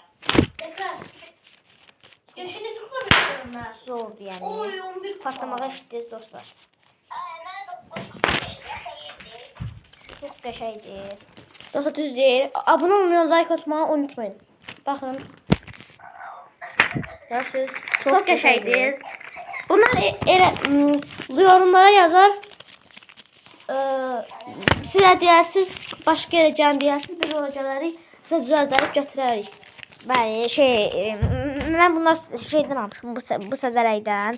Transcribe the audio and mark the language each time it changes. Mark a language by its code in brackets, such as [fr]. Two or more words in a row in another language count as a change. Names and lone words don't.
[tr] Zordu yani. [az] Patlamağa eşitdiniz dostlar. Çok qəşəngdir. Dostlar düz deyil. [tr] Abone olmayı, like atmayı unutmayın. Bakın. Görürsünüz. [az] Çok qəşəngdir. [tr] Bunlar yorumlara yazar. [az] Sizə deyərsiniz, başqa yerəcən deyərsiniz, biz hocaları sizə düzəldərib götürərik. Bəli, mən bunlar şeydən almışım, bu Sədərəkdən.